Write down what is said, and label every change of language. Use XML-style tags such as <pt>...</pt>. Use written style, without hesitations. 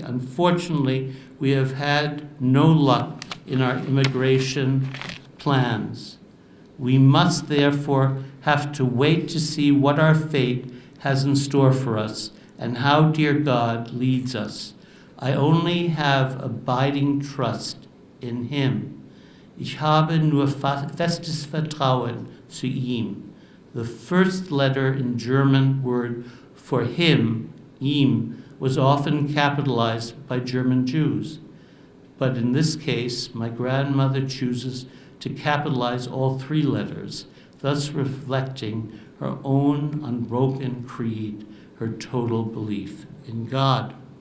<en>Unfortunately, we have had no luck in our immigration plans. We must therefore have to wait to see what our fate has in store for us and how dear God leads us. I only have abiding trust in him.</en> <de>Ich habe nur festes Vertrauen zu ihm."</de> <en>The first letter in German word for him, ihm, was often capitalized by German Jews. But in this case, my grandmother chooses to capitalize all three letters, thus reflecting her own unbroken creed, her total belief in God.</en>